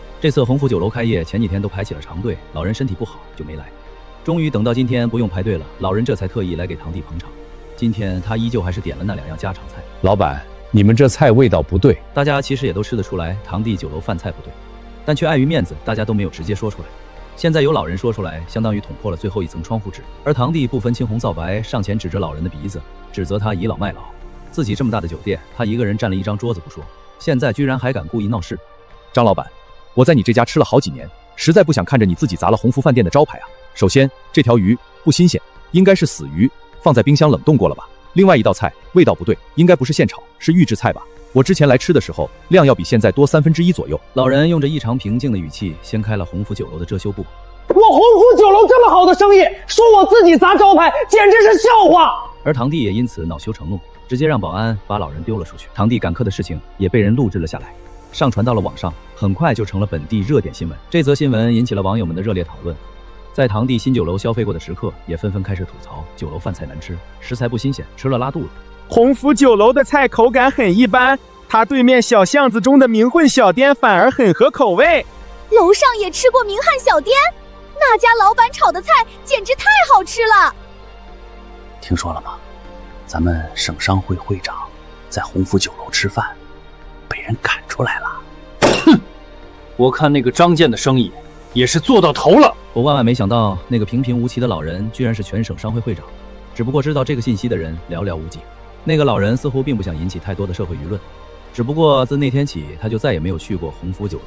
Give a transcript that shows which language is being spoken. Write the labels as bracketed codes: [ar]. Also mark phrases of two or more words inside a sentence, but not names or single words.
[zh] 這次鴻福酒樓開業前幾天都排起了長隊，老人身體不好就沒來，終於等到今天不用排隊了，老人這才特意來給堂弟捧場。今天他依舊還是點了那2樣家常菜。老闆，你們這菜味道不對。大家其實也都吃得出來堂弟酒樓飯菜不對，但卻礙於面子，大家都沒有直接說出來。現在有老人說出來，相當於捅破了最後一層窗戶紙，而堂弟不分青紅皂白，上前指着老人的鼻子，指責他倚老賣老。自己這麼大的酒店，他一個人占了1張桌子不說，現在居然還敢故意鬧事。張老闆，我在你這家吃了好幾年， 實在不想看着你自己砸了鴻福飯店的招牌啊。首先，這條魚不新鮮，應該是死魚，放在冰箱冷凍過了吧。另外一道菜味道不對，應該不是現炒，是預制菜吧。我之前來吃的時候，量要比現在多1/3左右。老人用着異常平靜的語氣掀開了鴻福酒樓的遮羞布。我鸿福酒楼这么好的生意，說我自己砸招牌，簡直是笑話。而堂弟也因此惱羞成怒，直接讓保安把老人丟了出去。堂弟趕客的事情也被人錄制了下來，上傳到了網上，很快就成了本地熱點新聞。這則新聞引起了網友們的熱烈討論。在堂弟新酒樓消費過的食客也紛紛開始吐槽酒樓飯菜難吃，食材不新鮮，吃了拉肚子。鴻福酒樓的菜口感很一般，它對面小巷子中的名混小店反而很合口味。樓上也吃過名漢小店，那家老闆炒的菜簡直太好吃了。聽說了嗎？咱們省商會會長在鴻福酒樓吃飯，被人趕出來了。哼，我看那個張健的生意也是做到頭了。我萬萬沒想到，那個平平無奇的老人居然是全省商會會長。只不過知道這個信息的人寥寥無幾。那個老人似乎並不想引起太多的社會輿論，只不過自那天起，他就再也沒有去過鴻福酒樓。